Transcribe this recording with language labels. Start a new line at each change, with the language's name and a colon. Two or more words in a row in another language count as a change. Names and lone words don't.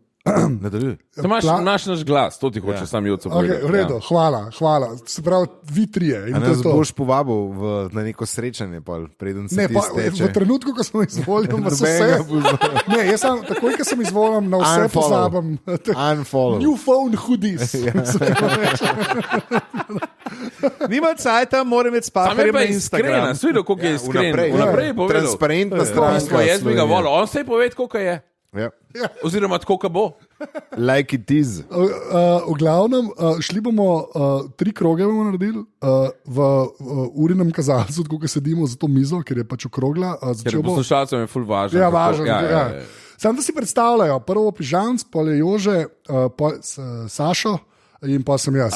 Slovenian: Nadaljuj. Imaš naš glas, to ti hoče sam jutro Okay, povedati. v redu, hvala. Se pravi, vi trije. In A to je nas to. boš povabil na neko srečanje, preden se Ne, ti pa, steče. v trenutku, ko sem izvoljen, pa so Nobenega vse. Ne, jaz sem takoj, ko sem izvoljen, na vse Unfollow. pozabim. Unfollow.
English: New phone hoodies.
Slovenian: Nima cajta, moram imeti Sam je spaherjem pa na iskren, Instagram. si videl, koliko je iskren. Vnaprej, Vnaprej je povedal. Transparentna Stranka, stranka. jaz bi ga Slovenije. volil. On se je povedal, koliko je. Ja. Oziroma, koliko bo.
English: Like it is.
Slovenian: V glavnem, šli bomo 3 kroge bomo naredili v urinem kazalcu, tako kot sedimo za to mizo, ker je pač okrogla. Ker poslušalcem je ful važno. Ja, kako- važno. Ja. Sam da si predstavljajo, prvo pižamc, pol je Jože, pol Sašo in pa sem jaz.